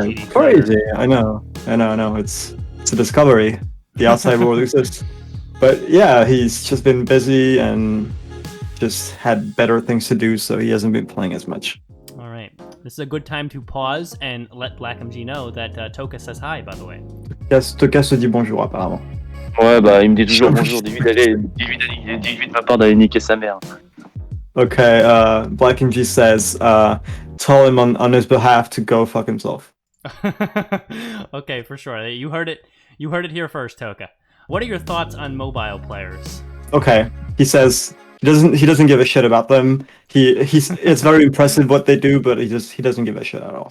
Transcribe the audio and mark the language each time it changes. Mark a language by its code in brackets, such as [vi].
[en] crazy. I know, it's a discovery. The outside world exists. But yeah, he's just been busy and just had better things to do, so he hasn't been playing as much. All right. This is a good time to pause and let BlackMG know that Toka says hi, by the way. [fr] Toka se dit bonjour, apparemment. Ouais, il me dit toujours bonjour. Dis-lui de ma part d'aller niquer sa mère. [en] Okay, BlackMG says, tell him on his behalf to go fuck himself. Okay, for sure. You heard it. You heard it here first, Toka. What are your thoughts on mobile players? Okay, he says he doesn't give a shit about them. It's very impressive what they do, but he doesn't give a shit at all.